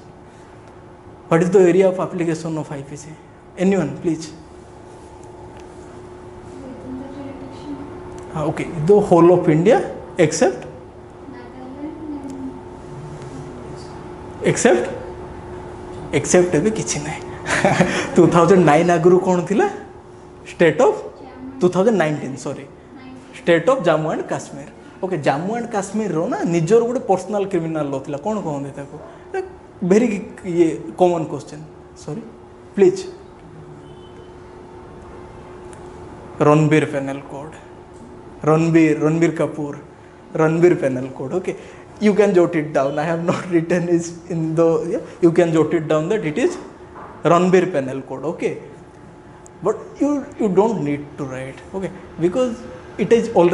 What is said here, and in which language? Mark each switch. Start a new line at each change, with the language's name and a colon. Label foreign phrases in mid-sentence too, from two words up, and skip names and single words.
English: What is the area of application of IPC? Anyone, please? Within the jurisdiction Okay, the whole of India except Nagaland
Odia: except ଏବେ କିଛି ନାହିଁ 2009 ଆଗରୁ କ'ଣ ଥିଲା
English: state of 2019 sorry state of
Odia: ଜାମ୍ମୁ ଆଣ୍ଡ କାଶ୍ମୀର ଓକେ ଜାମ୍ମୁ ଆଣ୍ଡ କାଶ୍ମୀରର ନା ନିଜର ଗୋଟେ
English: personal criminal law
Odia: ଥିଲା କ'ଣ କହନ୍ତି ତାକୁ
English: very common question sorry please Ranbir penal code Ranbir Kapoor Ranbir penal code okay you can jot it down I have not written is in the you can jot it down that it is Ranbir penal code okay but you don't need to write okay because it is